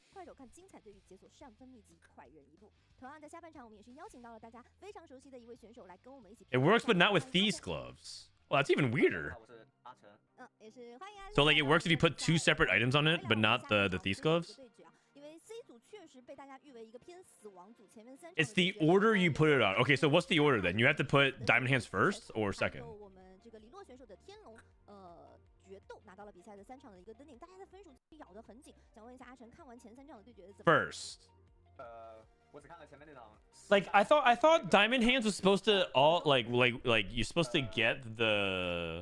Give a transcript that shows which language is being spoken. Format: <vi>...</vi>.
<zh>快手看精彩对于解锁上分秘籍，快人一步。同样在下半场，我们也是邀请到了大家非常熟悉的一位选手来跟我们一起。</zh> <en>It works, but not with these gloves. Well, that's even weirder.</en> <zh>也是欢迎啊。</zh> <en>So like it works if you put 2 separate items on it, but not the thieves gloves.</en> <zh>因为 C 组确实被大家誉为一个偏死亡组，前面3场</zh> <en>It's the order you put it on. Okay, so what's the order then? You have to put Diamond Hands first or second?</en> <zh>我们这个李洛选手的天龙决斗拿到了比赛的3场的一个登顶，大家的分数咬得很紧。想问一下阿成，看完前3场的对决怎么</zh> <en>First.</en> <zh>我只看了前面那场。</zh> <en>Like I thought Diamond Hands was supposed to all like you're supposed to get the</en>